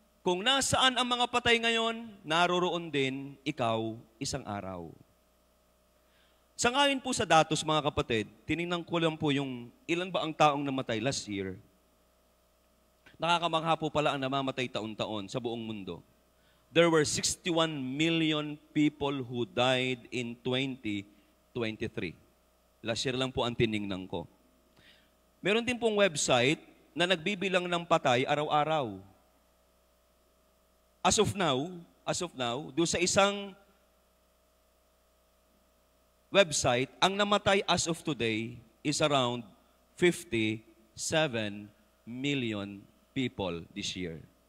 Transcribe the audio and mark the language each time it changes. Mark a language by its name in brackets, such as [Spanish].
[Filipino] Kung nasaan ang mga patay ngayon, naroroon din ikaw isang araw. Sangayon po sa datos, mga kapatid, tinignan ko lang po yung ilan ba ang taong namatay [English] last year. [Filipino] Nakakamangha po pala ang namamatay taon-taon sa buong mundo. [English] There were 61 million people who died in 2023. Last year [Filipino] lang po ang tinignan ko. Meron din pong website na nagbibilang ng patay araw-araw. [English] As of now, [Filipino] doon sa isang website, ang namatay [English] as of today is around 57 million people this year.